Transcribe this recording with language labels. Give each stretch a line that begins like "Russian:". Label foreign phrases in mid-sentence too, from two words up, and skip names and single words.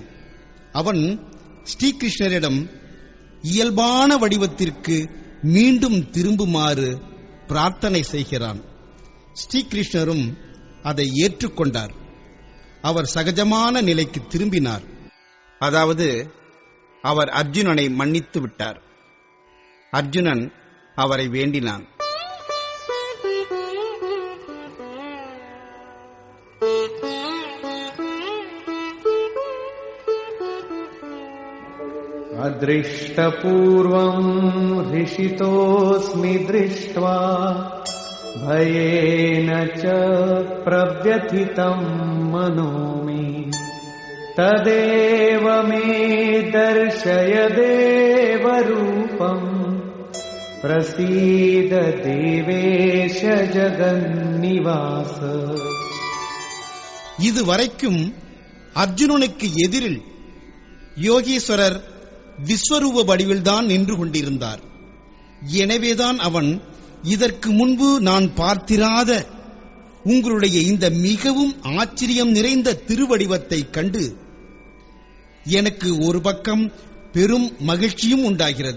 Tamil: அவன் ஸ்ரீகிருஷ்ணரிடம் இயல்பான வடிவத்திற்கு மீண்டும் திரும்புமாறு பிரார்த்தனை செய்கிறான். ஸ்ரீகிருஷ்ணரும் அதை ஏற்றுக்கொண்டார். அவர் சகஜமான நிலைக்கு திரும்பினார். அதாவது அவர் அர்ஜுனனை மன்னித்து விட்டார். அர்ஜுனன் அவரை வேண்டினான்.
Sanskrit: अदृष्टपूर्वम् हृषितोऽस्मि दृष्ट्वा भयेन च प्रव्यथितं मनो मे तदेव मे दर्शय देवरूपम् प्रसीद देवेश जगन्निवास.
Tamil: இதுவரைக்கும் அர்ஜுனனுக்கு எதிரில் யோகீஸ்வரர் விஸ்வரூப வடிவில்தான் நின்று கொண்டிருந்தார். எனவேதான் அவன் இதற்கு முன்பு நான் பார்த்திராத உங்களுடைய இந்த மிகவும் ஆச்சரியம் நிறைந்த திருவடிவத்தை கண்டு எனக்கு ஒரு பக்கம் பெரும் மகிழ்ச்சியும் உண்டாகிறது.